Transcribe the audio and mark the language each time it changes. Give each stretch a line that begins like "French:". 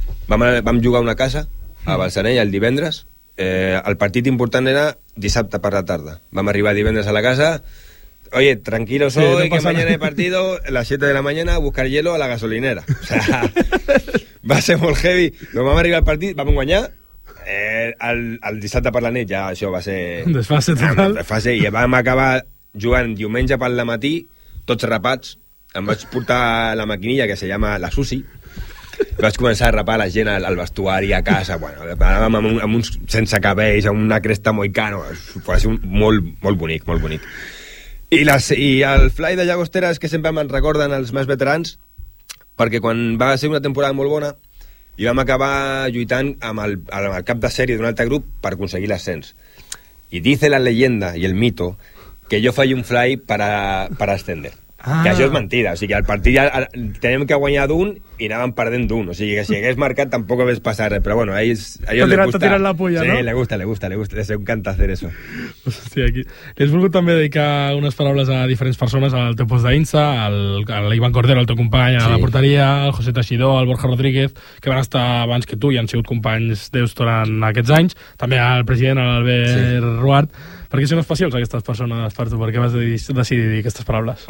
Catalan: Vam jugar una casa a Balsareny el divendres. El partit important era dissabte per la tarda. Vam arribar divendres a la casa.
Spanish: Oye, tranquilo soy, sí, no que mañana he partido a las 7 de la mañana a buscar hielo a la gasolinera.
Catalan: O sea, va ser molt heavy. No, vam arribar al partit, vam guanyar. El dissabte per la nit ja això va ser... Desfase total. Desfase, i vam acabar jugant diumenge pel matí, tots rapats. Em vaig portar la maquinilla
Spanish: que se llama la Susi.
Catalan: Vaig començar a rapar la gent al vestuari, a casa. Bueno, anàvem amb uns sense cabells, amb una cresta moicano. Va ser molt, molt bonic, molt bonic. I el fly de Llagostera és que sempre me'n recorden els més veterans, perquè quan va ser una temporada molt bona i vam acabar lluitant amb el cap de sèrie d'un altre grup per aconseguir l'ascens. I
Spanish: dice la leyenda
Catalan: i el mito que jo faig un fly per ascender. Ah. Que això és mentida, o sigui, el partit ja teníem que guanyar d'un i anàvem perdent d'un, o sigui, que si hagués marcat tampoc hagués passat res, però bueno, a ells li gusta. T'ha tirat la polla, sí, no?
Spanish: Sí, le gusta, les encanta hacer eso.
Catalan: Hòstia, aquí. Has volgut també dedicar unes paraules a diferents persones al teu post d'Insta, a l'Ivan Cordero, el teu company, sí, a la porteria, al José Teixidor, al Borja Rodríguez, que van estar abans que tu i han sigut companys d'Eus durant aquests anys, també al president, a l'Albert, sí, Ruart. Per què són especials aquestes persones per tu? Per què vas decidir dir aquestes paraules?